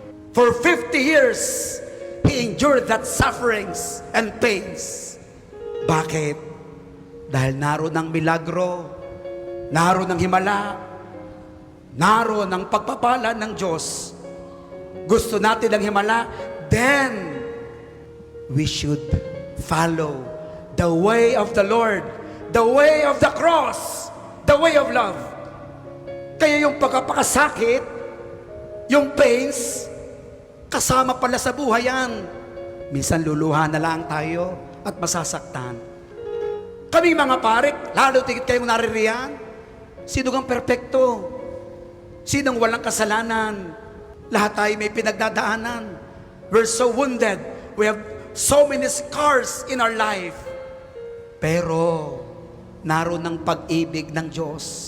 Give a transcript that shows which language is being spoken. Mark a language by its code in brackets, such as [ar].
[en] For 50 years, he endured that sufferings and pains. [tl] Bakit? Dahil naroon ang milagro, naroon ang himala, naroon ang pagpapala ng Diyos. Gusto natin ang himala, then [en] we should follow the way of the Lord, the way of the cross, the way of love. [tl] Kaya yung pagkapakasakit, yung pains, kasama pala sa buhay yan. Minsan luluha na lang tayo at masasaktan. Kaming mga parik, lalo tigit kayong naririyan, sino kang perpekto? Sinong walang kasalanan? Lahat tayo may pinagdadaanan. [en] We're so wounded. We have so many scars in our life. [tl] Pero, naroon ang pag-ibig ng Diyos.